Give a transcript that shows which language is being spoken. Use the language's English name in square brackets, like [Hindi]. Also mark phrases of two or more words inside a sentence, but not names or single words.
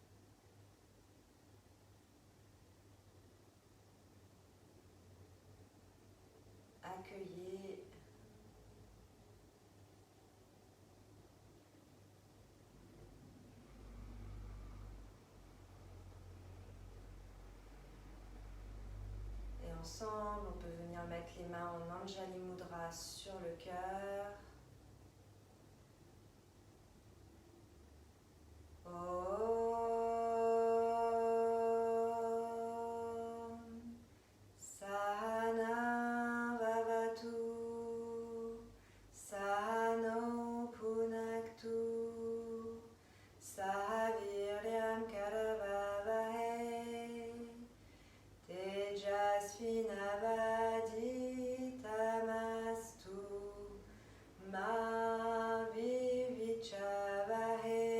[French] Accueillez et ensemble, on peut venir mettre les mains en Anjali Mudra sur le cœur. [Sanskrit] Sahana Vavatu, Sahano Punaktu, Sahaviryam Karavavahe, Tejasvinavaditamastu, Ma Vivicavahe.